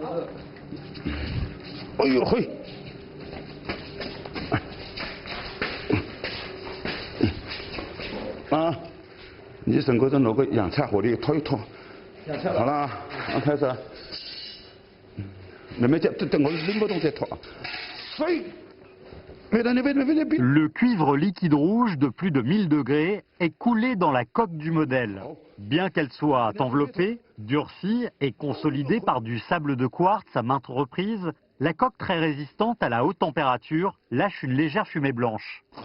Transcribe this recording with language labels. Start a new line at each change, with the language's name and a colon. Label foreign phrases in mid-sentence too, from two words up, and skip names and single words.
Chinese: 哎呦嘿。啊，你整个的拿个洋菜火力拖一拖，好了，开始。你们等我拎不动再拖。
French: Le cuivre liquide rouge de plus de 1000 degrés est coulé dans la coque du modèle. Bien qu'elle soit enveloppée, durcie et consolidée par du sable de quartz à maintes reprises, la coque très résistante à la haute température lâche une légère fumée blanche.